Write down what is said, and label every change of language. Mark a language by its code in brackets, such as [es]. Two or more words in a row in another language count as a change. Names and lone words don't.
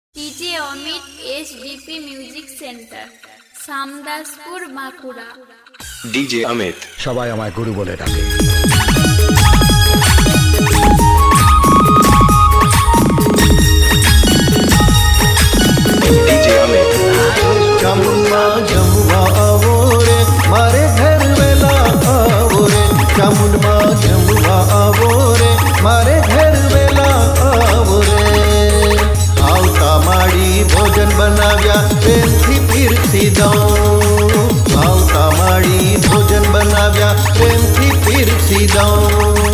[bn] DJ Amit HDP Music Center, Samdaspur, Bankura. DJ Amit. সবাই আমায় গুরু বলে ডাকে। DJ Amit. [gu] જમુઆ જમુઆ આવો રે મારે ઘર વેલા આવો રે જમુઆ જમુઆ આવો રે મારે ઘર વેલા આવો રે આવતા માડી ભોજન બનાવ્યા પ્રેમથી પીરસી દઉં આવતા માડી ભોજન બનાવ્યા પ્રેમથી પીરસી દઉં